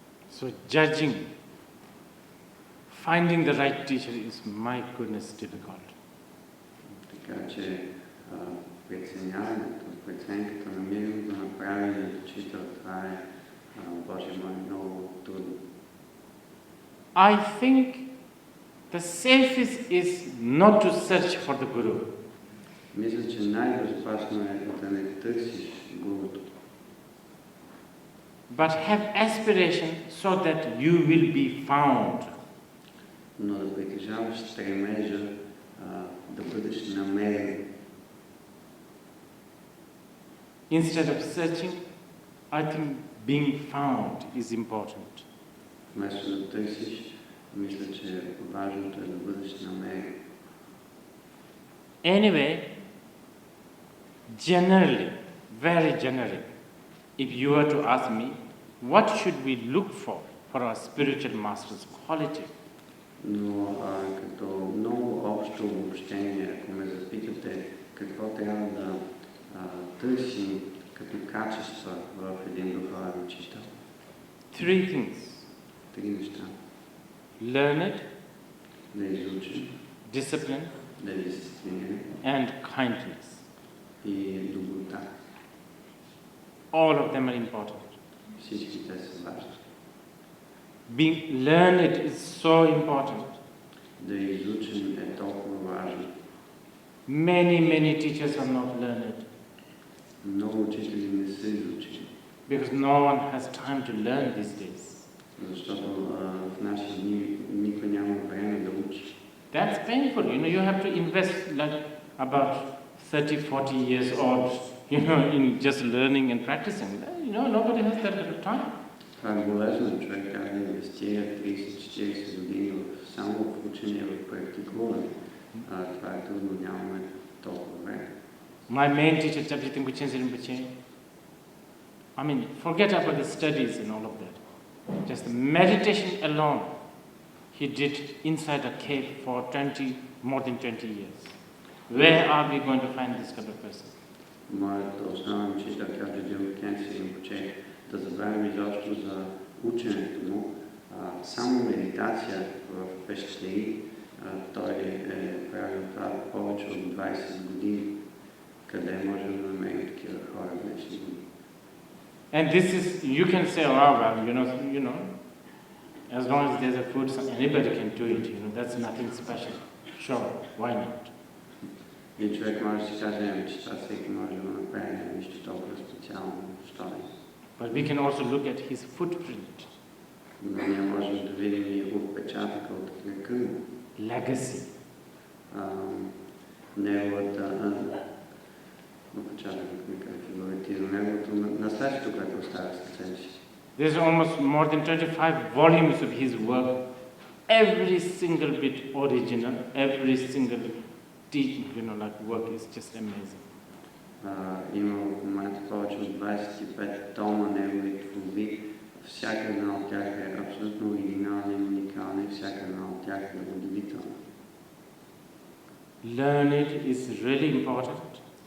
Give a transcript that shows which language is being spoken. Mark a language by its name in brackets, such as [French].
[English] So judging, finding the right teacher is, my goodness, difficult. [Bulgarian] Така че преценяването, преценката, намирането на правилният учител, това е, Боже мой, много трудно. [English] I think the safest is not to search for the Guru. [Bulgarian] Мисля, че най-безопасно е да не търсиш гурото. [English] But have aspiration so that you will be found. [Bulgarian] Но да притежаваш стремежа да бъдеш намерен. [English] Instead of searching, I think being found is important. [Bulgarian] Вместо да търсиш, мисля, че важното е да бъдеш намерен. [English] Anyway, generally, very generally, if you were to ask me, what should we look for our spiritual master's quality? [Bulgarian] Но като много общо обобщение, ако ме запитате какво трябва да търсим като качества в един духовен учител. [English] Three things. [Bulgarian] Три неща. [English] Learned, [Bulgarian] Да изучим, [English] discipline, [Bulgarian] да дисциплинираме [English] and kindness. [Bulgarian] и доброта. [English] All of them are important. [Bulgarian] Всички те са важни. [English] Being learned is so important. [Bulgarian] Да изучим е толкова важно. [English] Many teachers are not learned [Bulgarian] Много учители не са изучени, [English] because no one has time to learn these days. [Bulgarian] защото в наши дни никой няма време да учи. [English] That's painful. You know, you have to invest like about 30-40 years old, you know, in just learning and practicing. You know, nobody has that little time. [Bulgarian] Това е болезнено. Човек трябва да инвестира 30-40 години само в учение, в практикуване. Това е трудно, нямаме толкова време. [English] My main teacher, Dzongsar Khyentse Rinpoche, I mean, forget about the studies and all of that. Just the meditation alone, he did inside a cave for more than 20 years. Where are we going to find this kind of person? [Bulgarian] Моят основен учител, Dzongsar Khyentse Rinpoche, да забравим изобщо за ученето му, само медитация в пещери, той е правил това повече от 20 години, къде можем да намерим такива хора в днешни дни. [English] And this is, you can say, oh, well, you know, as long as there's a food, anybody can do it, that's nothing special. Sure, why not? [Bulgarian] И човек може да си каже, че това всеки може да направи, нищо толкова специално, що е. [English] But we can also look at his footprint. [Bulgarian] Но ние можем да видим и отпечатъка от крака му. [English] Legacy. [Bulgarian] Неговата отпечатък от крака фигуритизм, неговото наследство, което оставя след себе си. [English] There's almost more than 25 volumes of his work, every single bit original, every single work is just amazing. [Bulgarian] Има в момента повече от 25 тома негови творби. Всяка една от тях е абсолютно оригинална и уникална и всяка една от тях е удивителна. [English] Learning is really important.